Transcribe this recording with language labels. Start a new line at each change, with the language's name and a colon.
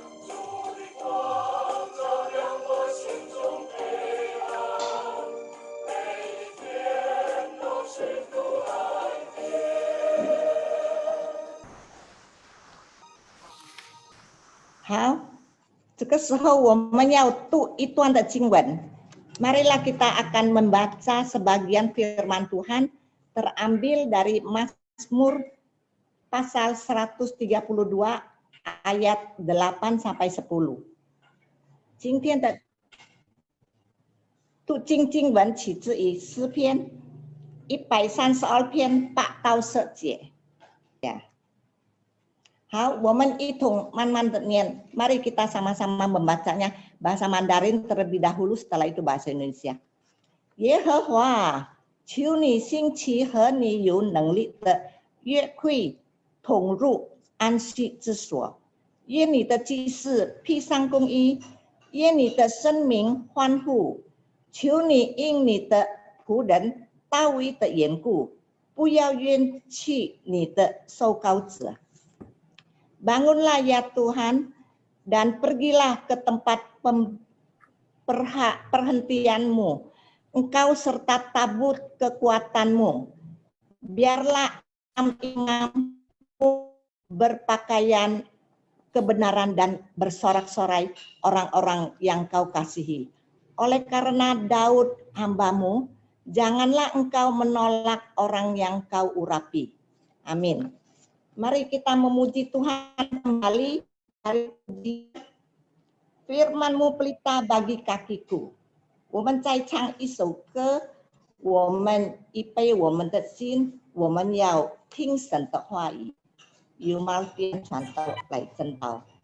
Chinese: 主的光照亮我心中黑暗，每一天都是主恩典。好，这个时候我们要读一段的经文。
Indonesian: Marilah kita akan membaca sebagian firman Tuhan terambil dari Mazmur pasal 132 ayat 8 sampai 10.
Chinese: 今天的读经经文起自于诗篇132篇8到10节。 Ya. 好，我们一同慢慢的念。
Indonesian: Mari kita sama-sama membacanya bahasa Mandarin terlebih dahulu, setelah itu bahasa Indonesia.
Chinese: 耶和华，求你兴起和你有能力的约会统入安息之所，愿你的祭司披上公义，愿你的生民欢呼。求你因你的仆人大卫的缘故，不要冤弃你的受膏者。
Indonesian: Bangunlah ya Tuhan, dan pergilah ke tempat perhentianmu, engkau serta tabut kekuatanmu. Biarlah imam-imammu berpakaian kebenaran dan bersorak-sorai orang-orang yang kau kasihi. Oleh karena Daud hambamu, janganlah engkau menolak orang yang kau urapi. Amin. Mari kita memuji Tuhan kembali dari firman-Mu pelita bagi kakiku.
Chinese: 我们再唱一首歌，我们预备我们的心，我们要听神的话语，由毛边传道来正道。